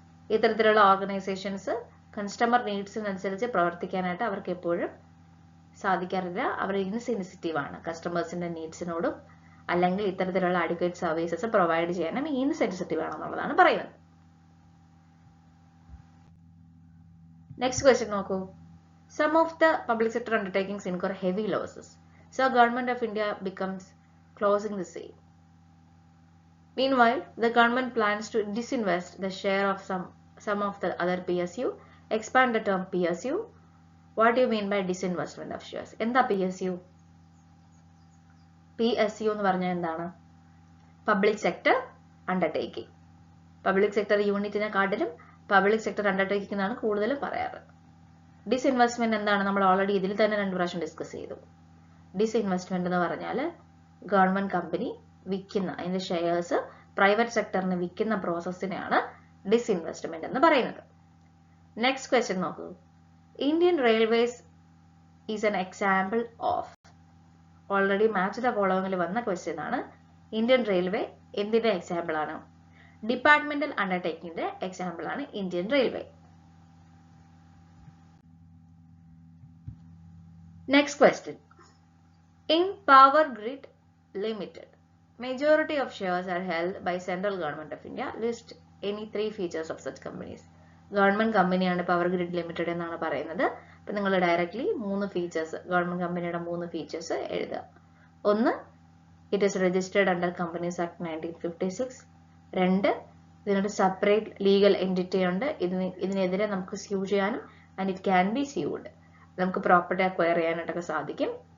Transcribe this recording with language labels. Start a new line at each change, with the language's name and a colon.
Malayalam: ഇത്തരത്തിലുള്ള organisations customer നീഡ്സിനനുസരിച്ച് പ്രവർത്തിക്കാനായിട്ട് അവർക്ക് എപ്പോഴും സാധിക്കാറില്ല. അവർ ഇൻസെൻസിറ്റീവ് ആണ് കസ്റ്റമേഴ്സിന്റെ നീഡ്സിനോടും, അല്ലെങ്കിൽ ഇത്തരത്തിലുള്ള അഡിക്വേറ്റ് സർവീസസ് പ്രൊവൈഡ് ചെയ്യാനും ഇൻസെൻസിറ്റീവ് ആണെന്നുള്ളതാണ് പറയുന്നത്. നെക്സ്റ്റ് ക്വസ്റ്റ്യൻ നോക്കൂ.
English: Some of the public sector undertakings incur heavy losses, so Government of India becomes closing the same. Meanwhile, the government plans to disinvest the share of some of the other PSU. Expand the term PSU. What do you mean by disinvestment of shares?
Malayalam: എന്താ PSU? PSU എന്ന് പറഞ്ഞാൽ എന്താണ്? Public sector undertaking. Public sector യൂണിറ്റിനെ കാട്ടിലും public sector undertaking എന്നാണ് കൂടുതലും പറയാറ്. Disinvestment എന്താണ്? നമ്മൾ ഓൾറെഡി ഇതിൽ തന്നെ 2 പ്രാവശ്യം ഡിസ്കസ് ചെയ്തു. ഡിസ്ഇൻവെസ്റ്റ്മെന്റ് എന്ന് പറഞ്ഞാൽ ഗവൺമെന്റ് കമ്പനി വിൽക്കുന്ന അതിന്റെ ഷെയർസ് പ്രൈവറ്റ് സെക്ടറിന് വിൽക്കുന്ന പ്രോസസ്സിനെയാണ് ഡിസ്ഇൻവെസ്റ്റ്മെന്റ് എന്ന് പറയുന്നത്. നെക്സ്റ്റ് ക്വസ്റ്റ്യൻ നോക്കൂ.
English: Indian Railways is an example of.
Malayalam: Already match the ഫോളോവിംഗിൽ വന്ന ക്വസ്റ്റ്യൻ ആണ്. ഇന്ത്യൻ റെയിൽവേ എന്തിന്റെ എക്സാമ്പിൾ ആണ്? ഡിപ്പാർട്ട്മെന്റൽ അണ്ടർടേക്കിംഗിന്റെ എക്സാമ്പിൾ ആണ് Indian railway.
English: Next question. In Power Grid Limited, majority of shares are held by Central Government of India. List any 3 features of such companies. Government company
Malayalam: ആണ്
English: Power Grid Limited
Malayalam: എന്നാണ് പറയുന്നത്. അപ്പോൾ നിങ്ങൾ directly 3 features, government കമ്പനിയുടെ 3 features എഴുതുക.
English: ഒന്ന്, it is registered under companies act 1956.
Malayalam: 2, ഇതിനൊരു separate legal entity ഉണ്ട്, ഇതിനെതിരെ നമുക്ക് സ്യൂ ചെയ്യാനും
English: and it can be sued,
Malayalam: നമുക്ക് പ്രോപ്പർട്ടി അക്വയർ ചെയ്യാനായിട്ടൊക്കെ സാധിക്കും.